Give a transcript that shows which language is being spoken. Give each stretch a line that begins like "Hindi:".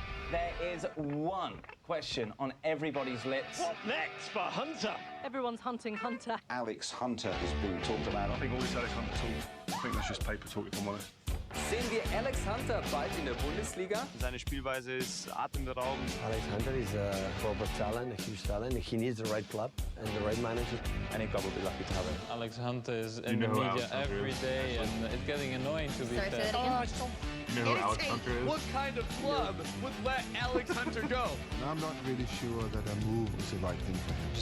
English: There is one question on everybody's lips. What next for Hunter? Everyone's hunting Hunter. Alex Hunter has been talked about. I think all this Alex Hunter talk, I think that's just paper talk, if I'm honest.
German: Sehen wir Alex Hunter bald in der Bundesliga? Seine Spielweise ist atemberaubend.
English: Alex Hunter is a global talent, a huge talent. He needs the right club and the right manager. Any club will be lucky to have him. Alex Hunter is in the media every day, and it's getting annoying to be fair. You know who Alex Hunter is? What kind of club would let Alex Hunter go? I'm not really sure that a move is the right thing for him.